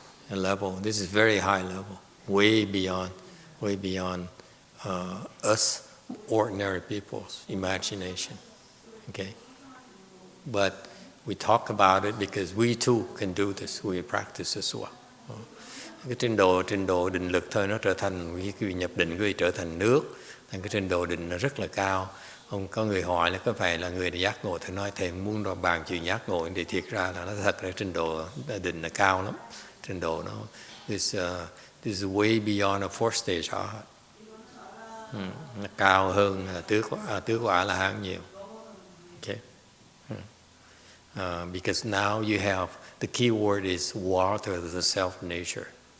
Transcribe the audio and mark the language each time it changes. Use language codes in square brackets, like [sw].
[en] A level, this is very high level, way beyond us ordinary people's imagination. Okay, but we talk about it because we too can do this. We practice as well. [vi] Cái trình độ định lực thôi nó trở thành cái nhập định cái trở thành nước. Thành cái trình độ định nó rất là cao. Ông có người hỏi là có phải là người giác ngộ, thì nói thầy muốn đòi bàn chuyện giác ngộ, thì thiệt ra là nó thật là trình độ định là cao lắm. Trình độ nó [en] this is way beyond a fourth stage arhat. [vi] Nó cao hơn tứ quả là hán nhiều. [en] Okay. Because now you have the key word is water, the self nature.